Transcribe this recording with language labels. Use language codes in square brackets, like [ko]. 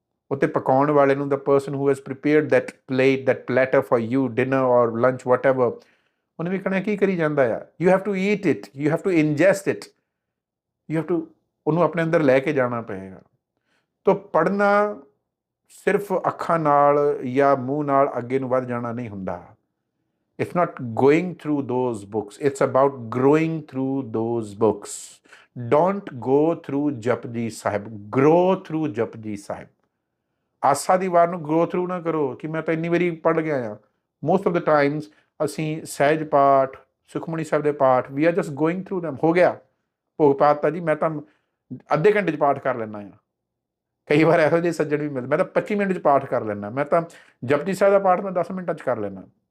[pa] ਉਹ ਤੇ ਪਕਾਉਣ ਵਾਲੇ ਨੂੰ, [en] the person who has prepared that plate, that platter for you, dinner or lunch, whatever, [pa] ਉਹਨੇ ਵੀ ਕਹਿਣਾ ਕੀ ਕਰੀ ਜਾਂਦਾ ਆ। [en] you have to eat it, you have to ingest it, you have to, [pa] ਉਹਨੂੰ ਆਪਣੇ ਅੰਦਰ ਲੈ ਕੇ ਜਾਣਾ ਪਏਗਾ। ਤਾਂ ਪੜ੍ਹਨਾ ਸਿਰਫ ਅੱਖਾਂ ਨਾਲ ਜਾਂ ਮੂੰਹ ਨਾਲ ਅੱਗੇ ਨੂੰ ਵੱਧ ਜਾਣਾ ਨਹੀਂ ਹੁੰਦਾ। [en] It's not going through those books, it's about growing through those books। Don't go through Japji Sahib, grow through Japji Sahib। [pa] ਆਸਾ ਦੀ ਵਾਰ ਨੂੰ ਗਰੋ ਥਰੂ ਨਾ ਕਰੋ ਕਿ ਮੈਂ ਤਾਂ ਇੰਨੀ ਵਾਰੀ ਪੜ੍ਹ ਗਿਆ ਆ। [en] most of the times [pa] ਅਸੀਂ ਸਹਿਜ ਪਾਠ, ਸੁਖਮਨੀ ਸਾਹਿਬ ਦੇ ਪਾਠ, [en] We are just going through them. [pa] ਹੋ ਗਿਆ ਭੋਗ ਪਾਤਾ ਜੀ, ਮੈਂ ਤਾਂ ਅੱਧੇ ਘੰਟੇ 'ਚ ਪਾਠ ਕਰ ਲੈਂਦਾ ਆ। ਕਈ ਵਾਰ ਇਹੋ ਜਿਹੇ ਸੱਜਣ ਵੀ ਮਿਲਦੇ, ਮੈਂ ਤਾਂ 25 ਮਿੰਟ 'ਚ ਪਾਠ ਕਰ ਲੈਂਦਾ, ਮੈਂ ਤਾਂ ਜਪਜੀ ਸਾਹਿਬ ਦਾ ਪਾਠ ਮੈਂ 10 ਮਿੰਟਾਂ 'ਚ ਕਰ ਲੈਂਦਾ।